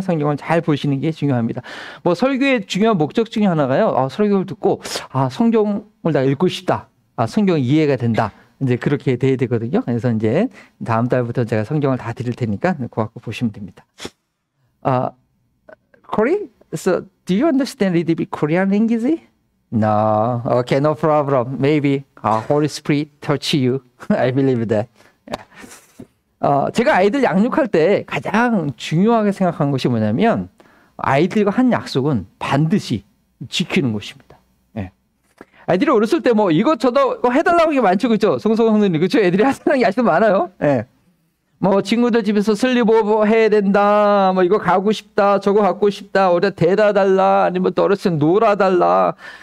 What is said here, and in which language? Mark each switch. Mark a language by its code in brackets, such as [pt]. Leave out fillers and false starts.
[ko] 성경을 잘 보시는 게 중요합니다. 뭐 설교의 중요한 목적 중에 하나가요. 설교를 듣고 성경을 다 읽고 싶다. 성경이 이해가 된다. 이제 그렇게 돼야 되거든요. 그래서 이제 다음 달부터 제가 성경을 다 드릴 테니까 그거 갖고 보시면 됩니다. [en] Corey, so do you understand a little bit Korean language? No. Okay, no problem. Maybe Holy Spirit touch you. I believe that. [ko] 제가 아이들 양육할 때 가장 중요하게 생각한 것이 뭐냐면 아이들과 한 약속은 반드시 지키는 것입니다. 예. 아이들이 어렸을 때 뭐 이것저것 해달라고 게 많죠, 그렇죠? 성성성님, 그렇죠? 애들이 하는 게 아직도 많아요. 예. 뭐 친구들 집에서 슬립오버 해야 된다, 뭐 이거 가고 싶다, 저거 갖고 싶다, 어디다 대다 달라, 아니면 또 어렸을 때 놀아달라.